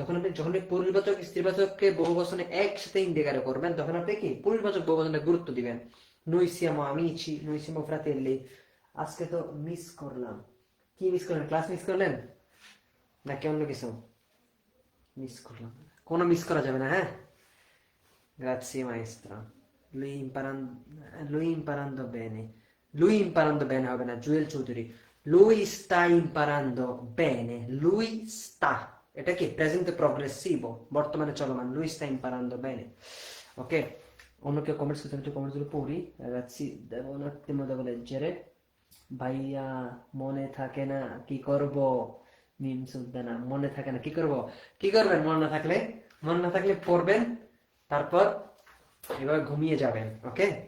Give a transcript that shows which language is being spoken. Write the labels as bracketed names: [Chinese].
[Bangla] তখন আপনি যখন পুরুষবাচক স্ত্রীবাচককে বহুবচনে একসাথে ইন্ডিকেট করবেন, তখন আপনি কি পুরুষবাচক বহুবচনে গুরুত্ব দিবেন। [Italian] noi siamo amici, noi siamo fratelli। [Bangla] আজকে তো মিস করলাম। কি মিস করলেন? ক্লাস মিস করলেন নাকি অন্য কিছু মিস করলাম? কোনো মিস করা যাবে না, হ্যাঁ। [Italian] Grazie maestra, lui imparando bene, lui imparando bene [Bangla] হবে না, [Italian] জুয়েল চৌধুরী, lui sta imparando bene, lui sta, [Bangla] এটা কি প্রেজেন্ট প্রগ্রেসিভো, বর্তমানে চলমান, [Italian] lui sta imparando bene, ok? [Bangla] অন্য কেউ কমেন্টস করতে একটু কমেন্টসগুলো পড়ি ragazzi, [Italian] devo un attimo, devo leggere। [Bangla] ভাইয়া মনে থাকে না কি করব? মিম সুলতানা, মনে থাকে না কি করব? কি করবেন মনে না থাকলে? মনে না থাকলে পড়বেন, তারপর এবার ঘুমিয়ে যাবেন, ওকে?